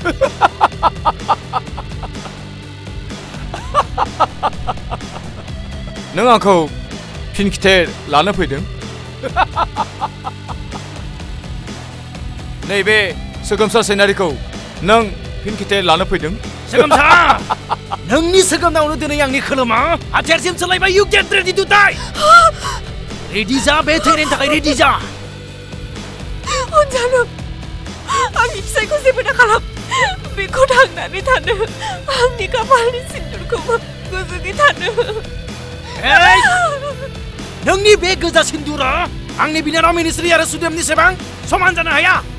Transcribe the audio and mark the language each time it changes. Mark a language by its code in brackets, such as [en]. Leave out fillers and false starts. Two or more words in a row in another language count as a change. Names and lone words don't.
[brx] नों आंखौ फिन खिथेर लानो फैदों? नैबे सोगोमसार सेनारिखौ नों फिन खिथेर लानो फैदों? सोगोमसार! नोंनि सोगोमनायावनो दिनै आंनि खोलोमा हाथियारसिम सोलायबाय। [en] You get ready to die! [brx] रेडि जा, बे थैनायनि थाखाय रेडि जा। अनजालु, आंनि फिसायखौ जेबो दा खालाम। बेखौ थांनानै थानो, आंनि खाफालनि सिन्दुरखौबो गोजोनै थानो। नोंनि बे गोजा सिन्दुरा आंनि बिनानाव मिनिस्रि आरो सुदेमनि सेबां समान जानो हाया।